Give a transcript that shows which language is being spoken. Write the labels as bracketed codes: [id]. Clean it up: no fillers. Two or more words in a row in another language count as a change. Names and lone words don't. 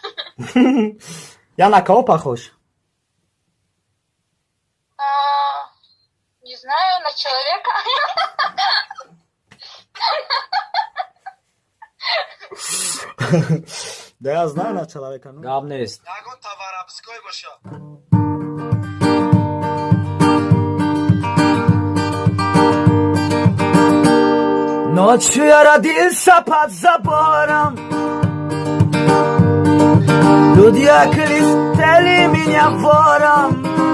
[ru] Я на кого похож? Не знаю, на человека. Да я знаю на человека. Ну. [tg] гап нест. Ягон товаропской боша. [ru] Ночью я родился под забором. Люди окрестили меня вором.